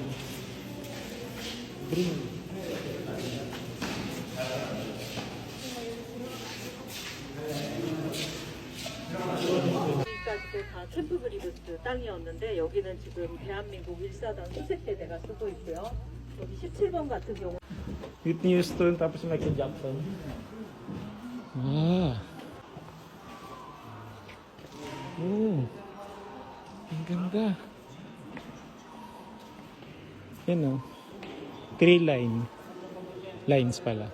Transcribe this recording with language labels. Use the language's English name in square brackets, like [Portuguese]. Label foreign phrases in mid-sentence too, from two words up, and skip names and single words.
[Korean] Green. 까지도 다 캠프브리브스 땅이었는데 여기는 지금 대한민국 1사단 수색대대가 쓰고 있고요. 여기 17번 같은 경우 [Filipino] Whitney Houston tapos Michael Jackson. Ah. Oh. Ang ganda. Yan o. 3 lines pala.